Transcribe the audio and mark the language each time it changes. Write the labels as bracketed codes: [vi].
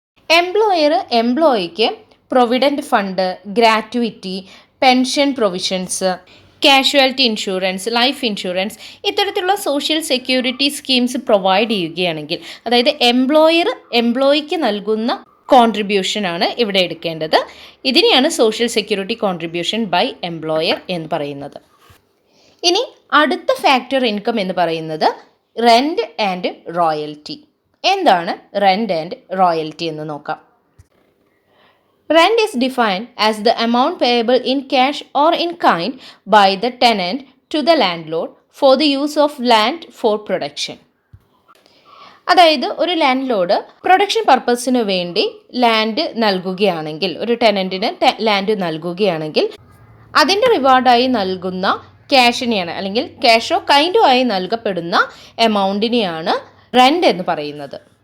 [ml] Employer എംപ്ലോയിക്ക് provident fund, gratuity, pension provisions, casualty insurance, life insurance ഇത്തരത്തിലുള്ള social security schemes provide ചെയ്യുകയാണെങ്കിൽ, അതായത് employer എംപ്ലോയിക്ക് നൽകുന്ന കോൺട്രിബ്യൂഷനാണ് ഇവിടെ എടുക്കേണ്ടത്. ഇതിനെയാണ് social security contribution by employer എന്ന് പറയുന്നത്. ഇനി അടുത്ത ഫാക്ടർ ഇൻകം എന്ന് പറയുന്നത് റെൻറ്റ് ആൻഡ് റോയൽറ്റി. എന്താണ് റെൻറ്റ് ആൻഡ് റോയൽറ്റി എന്ന് നോക്കാം. [en] Rent is defined as the amount payable in cash or in kind by the tenant to the landlord for the use of land for production. [ml] അതായത് ഒരു land load production പർപ്പസിന് വേണ്ടി land നൽകുകയാണെങ്കിൽ, ഒരു ടെനൻറ്റിന് land നൽകുകയാണെങ്കിൽ അതിൻ്റെ റിവാർഡായി നൽകുന്ന ക്യാഷിനെയാണ്, അല്ലെങ്കിൽ ക്യാഷോ കൈൻഡോ ആയി നൽകപ്പെടുന്ന എമൗണ്ടിനെയാണ് റെൻ്റ് എന്ന് പറയുന്നത്.